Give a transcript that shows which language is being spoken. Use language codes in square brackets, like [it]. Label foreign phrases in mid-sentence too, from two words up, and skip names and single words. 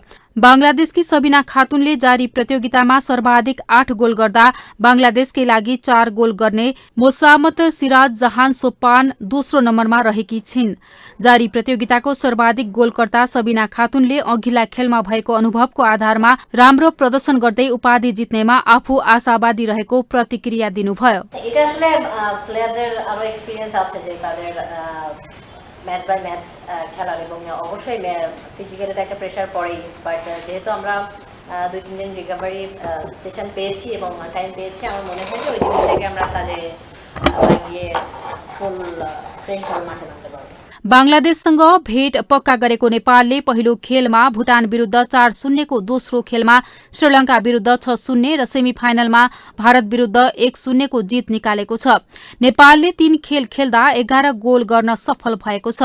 [ne] बांग्लादेशकी सबिना खातुनले जारी प्रतियोगितामा सर्वाधिक 8 गोल गर्दा बांग्लादेशकै लागि 4 गोल गर्ने मोसामत सिराज जहान सोपान दोस्रो नम्बरमा रहेकी छिन्। जारी प्रतियोगिताको सर्वाधिक गोलकर्ता सबिना खातुनले अघिल्ला खेलमा भएको अनुभवको आधारमा राम्रो प्रदर्शन गर्दै उपाधि जित्नेमा आफू आशावादी रहेको प्रतिक्रिया दिनुभयो। [bn] এটা আসলে প্লেয়ারদের আরো এক্সপেরিয়েন্স আছে যে তাদের [en] match by match [bn] খেলার এবং অবশ্যই ফিজিক্যালি একটা প্রেসার পড়েই, বাট যেহেতু আমরা 2-3 দিন [en] recovery session [bn] পেয়েছি এবং টাইম পেয়েছি, আমার মনে হয় যে ওই দিন থেকে আমরা কাজে গিয়ে [en] full fresh [bn] হয়ে মাঠে নামতে পারবো। [ne] बांग्लादेशसँग भेट पक्का गरेको नेपालले पहिलो खेलमा भुटान विरुद्ध 4-0 को दोस्रो खेलमा श्रीलंका विरुद्ध 6-0 र सेमिफाइनलमा भारत विरुद्ध 1-0 को जित निकालेको छ। नेपालले 3 खेल खेल्दा 11 गोल गर्न सफल भएको छ।